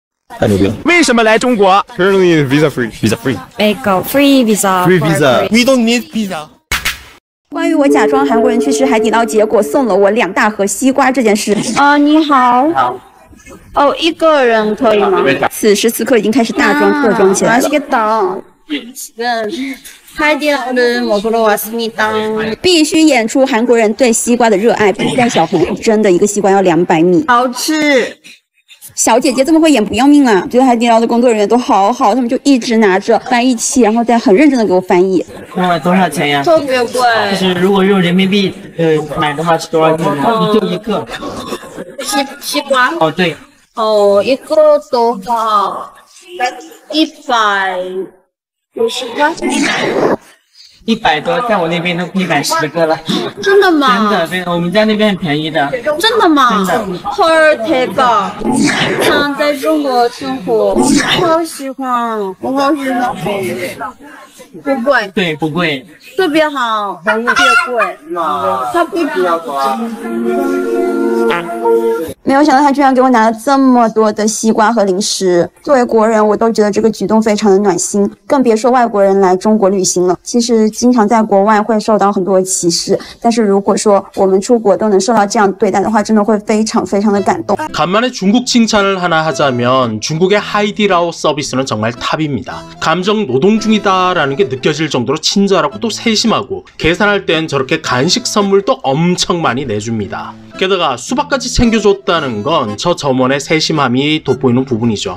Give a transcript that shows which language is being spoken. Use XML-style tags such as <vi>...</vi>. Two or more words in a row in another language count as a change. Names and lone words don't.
<zh>太牛逼了！为什么来中国</zh> <en>Currently visa free. Visa free. They got free visa. Free visa. We don't need visa.</en> <zh>关于我假装韩国人去吃海底捞，结果送了我2大盒西瓜这件事。你好。哦，一个人可以吗？此时此刻已经开始大装特装起来了。</zh> <ko>하이디라오를 먹으러 왔습니다.</ko> <zh>必须演出韩国人对西瓜的热爱。但小红真的一个西瓜要200米，好吃。小姐姐这么会演不要命啊！觉得海底捞的工作人员都好好，他们就一直拿着翻译器，然后再很认真的给我翻译。多少钱呀？特别贵。就是如果用人民币买的话是多少钱呢？就一个。西瓜？哦，对。一个的话150块。 100多，在我那边都110个了。真的吗？真的，我们家那边很便宜的。真的吗？真的。</zh> <ko>헐 대박。</ko> <zh>想在中国生活，好喜欢，我好喜欢。不贵。对，不贵。特别好，特别贵。它不值。没有想到他居然给我拿了这么多的西瓜和零食。作为国人，我都觉得这个举动非常的暖心，更别说外国人来中国旅行了。其实经常在国外会受到很多的歧视，但是如果说我们出国都能受到这样对待的话，真的会非常非常的感动。</zh> <ko>간만에 중국 칭찬을 하나 하자면 중국의 하이디라오 서비스는 정말 탑입니다. 감정 노동 중이다라는 게 느껴질 정도로 친절하고 또 세심하고 계산할 땐 저렇게 간식 선물도 엄청 많이 내줍니다. 게다가 수박까지 챙겨줬다는 건 저 점원의 세심함이 돋보이는 부분이죠.</ko>